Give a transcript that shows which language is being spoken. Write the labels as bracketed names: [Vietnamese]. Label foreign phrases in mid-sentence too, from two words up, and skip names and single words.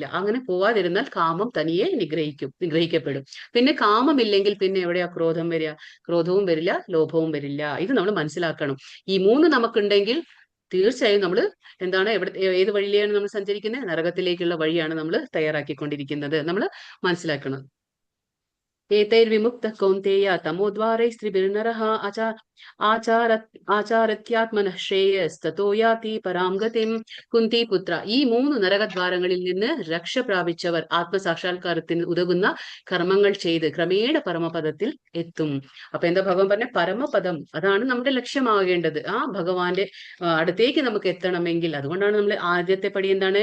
[Malayalam] അങ്ങനെ പോവാതിരുന്നാൽ കാമം തനിയെ നിഗ്രഹിക്കപ്പെടും. പിന്നെ കാമമില്ലെങ്കിൽ പിന്നെ എവിടെയാ ക്രോധം വരിക? ക്രോധവും വരില്ല, ലോഭവും വരില്ല. ഇത് നമ്മൾ മനസ്സിലാക്കണം. ഈ 3 നമുക്കുണ്ടെങ്കിൽ തീർച്ചയായും നമ്മൾ എന്താണ് ഏത് വഴിയിലാണ് നമ്മൾ സഞ്ചരിക്കുന്നത്? നരകത്തിലേക്കുള്ള വഴിയാണ് നമ്മൾ തയ്യാറാക്കിക്കൊണ്ടിരിക്കുന്നത്. നമ്മൾ മനസ്സിലാക്കണം. [Sanskrit] एतैर्विमुक्तः कौन्तेय तमोद्वारैस्त्रिभिर्नरः ആചാരത്യാത്മനഃ ശ്രേയസ്തതോ യാതി പരാം ഗതിം. [Malayalam] കുന്തി പുത്ര, ഈ 3 നരകദ്വാരങ്ങളിൽ നിന്ന് രക്ഷ പ്രാപിച്ചവർ ആത്മസാക്ഷാത്കാരത്തിന് ഉതകുന്ന കർമ്മങ്ങൾ ചെയ്ത് ക്രമേണ പരമപദത്തിൽ എത്തും. അപ്പൊ എന്താ ഭഗവാൻ പറഞ്ഞ? പരമപദം, അതാണ് നമ്മുടെ ലക്ഷ്യമാകേണ്ടത്. ആ ഭഗവാന്റെ അടുത്തേക്ക് നമുക്ക് എത്തണമെങ്കിൽ, അതുകൊണ്ടാണ് നമ്മൾ ആദ്യത്തെ പടി എന്താണ്?